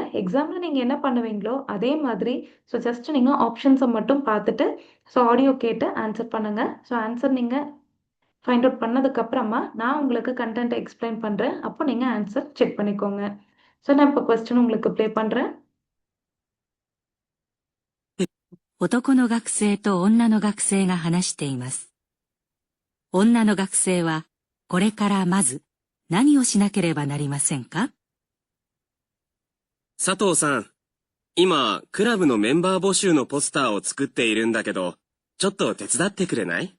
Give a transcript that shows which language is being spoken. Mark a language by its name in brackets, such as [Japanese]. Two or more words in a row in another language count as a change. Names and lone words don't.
[Tamil] எக்ஸாமில் நீங்கள் என்ன பண்ணுவீங்களோ அதே மாதிரி [English] so just [Tamil] நீங்கள் ஆப்ஷன்ஸை மட்டும் பார்த்துட்டு [English] so audio [Tamil] கேட்டு ஆன்சர் பண்ணுங்கள். ஸோ ஆன்சர் நீங்கள் [English] find out [Tamil] பண்ணதுக்கப்புறமா நான் உங்களுக்கு கண்டென்ட்டை எக்ஸ்பிளைன் பண்ணுறேன். அப்போ நீங்கள் [English] answer check [Tamil] பண்ணிக்கோங்க. ஸோ நான் இப்போ கொஸ்டின் உங்களுக்கு ப்ளே பண்ணுறேன். [Japanese] 男の学生と女の学生が話しています。女の学生はこれからまず何をしなければなりませんか？佐藤さん、今、クラブのメンバー募集のポスターを作っているんだけど、ちょっと手伝ってくれない？